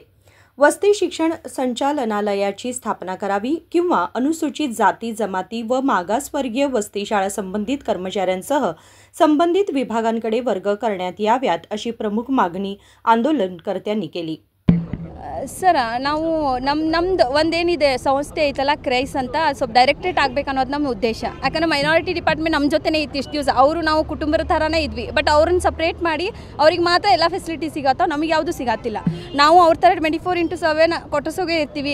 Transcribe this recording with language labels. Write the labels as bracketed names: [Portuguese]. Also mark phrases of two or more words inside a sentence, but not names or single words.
[Marathi] वस्ती शिक्षण संचालनालयाची स्थापना करावी किंवा अनुसूचित जाती जमाती व मागासवर्गीय वस्ती शाळा संबंधित कर्मचाऱ्यांसह संबंधित विभागांकडे वर्ग करण्यात याव्यात अशी प्रमुख मागणी आंदोलनकर्त्यांनी केली। [Kannada] सर ನಾವು ನಮ್ಮದು ಒಂದೇನಿದೆ ಸಂಸ್ಥೆ ಐತಲ್ಲ ಕ್ರೈಸ್ ಅಂತ ಸ್ವಲ್ಪ ಡೈರೆಕ್ಟರೇಟ್ ಆಗಬೇಕು ಅನ್ನೋದು ನಮ್ಮ ಉದ್ದೇಶ। ಯಾಕಂದ್ರೆ [English] minority department [Kannada] ನಮ್ಮ ಜೊತೆನೇ ಇತ್ತು ಇಷ್ಟು ದಿವಸ, ಅವರು ನಾವು ಕುಟುಂಬದ ಥರನೇ ಇದ್ವಿ, ಬಟ್ ಅವ್ರನ್ನ ಸಪ್ರೇಟ್ ಮಾಡಿ ಅವ್ರಿಗೆ ಮಾತ್ರ ಎಲ್ಲ ಫೆಸಿಲಿಟಿ ಸಿಗತ್ತೋ, ನಮಗೆ ಯಾವುದು ಸಿಗತ್ತಿಲ್ಲ। ನಾವು ಅವ್ರ ಥರ 24/7 ಕೊಟ್ಟಿಸೋಗೆ ಇರ್ತೀವಿ।